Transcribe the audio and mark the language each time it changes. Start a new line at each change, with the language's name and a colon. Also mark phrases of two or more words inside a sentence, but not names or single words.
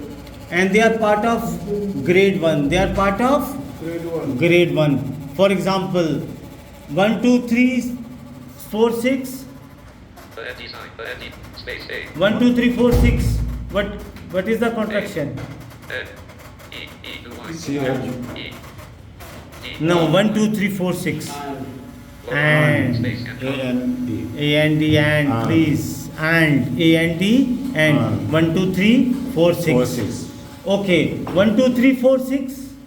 English: And they are part of grade 1. They are part of Grade 1. grade 1. For example, 1, 2, 3, 4, 6. The empty sign. The empty. Space. A. 1, 2, 3, 4, 6. What is the contraction? N. E. E. Blue line. C, H. E. D. No, 1, 2, 3, 4, 6. Lower. And. Space. And comma. A and D and And. please. And A and D and And. 1, 2, 3, 4, 6. 4, 6. Okay. 1, 2, 3, 4, 6.